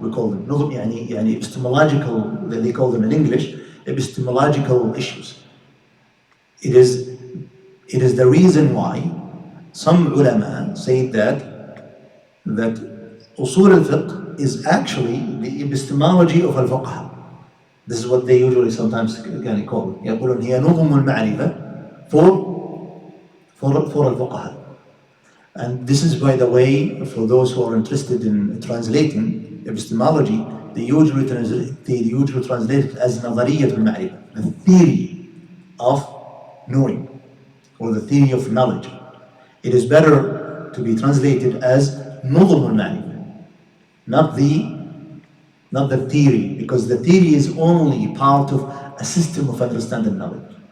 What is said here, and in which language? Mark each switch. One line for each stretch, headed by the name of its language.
English: We call them nuzum, يعني epistemological, they call them in English, epistemological issues. It is the reason why some ulama say that Usool Ul Fiqh is actually the epistemology of al-fuqaha. This is what they usually sometimes can call it.
Arabic: يقولون هي نظم المعرفة
English: for al-fuqaha. And this is, by the way, for those who are interested in translating epistemology, they usually translate it as نظرية المعرفة, the theory of knowing, or the theory of knowledge. It is better to be translated as نظم المعرفة, not the theory, because the theory is only part of a system of understanding knowledge.